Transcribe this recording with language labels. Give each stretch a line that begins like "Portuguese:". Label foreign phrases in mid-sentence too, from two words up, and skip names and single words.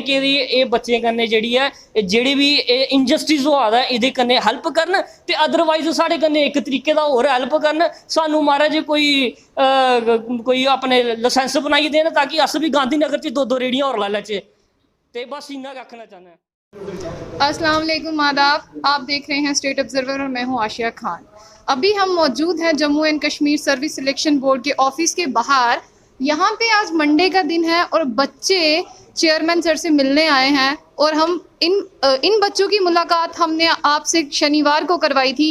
Dogri: कि ये बच्चें कन्नै जेह्ड़ी है जेह्ड़ी भी इनजस्टिस होआ दा एह्दे कन्नै हेल्प करन ते अदरवाइज साढ़े कन्नै इक तरीके दा होर हेल्प करन सानू महाराज कोई अपने लाइसेंस बनाई देन ताकि अस भी गांधीनगर च 2-2 रेहड़ियां होर लाई लैचे ते बस इन्ना गै आखना चाहना।
Arabic: السلام عليكم, आदाब।
Hindi: आप देख रहे हैं स्टेट ऑब्जर्वर और मैं हूं आशिया खान। अभी हम मौजूद हैं जम्मू एंड कश्मीर सर्विस सिलेक्शन बोर्ड के ऑफिस के बाहर। यहाँ पे आज मंडे का दिन है और बच्चे चेयरमैन सर से मिलने आए हैं और हम इन बच्चों की मुलाकात हमने आपसे शनिवार को करवाई थी।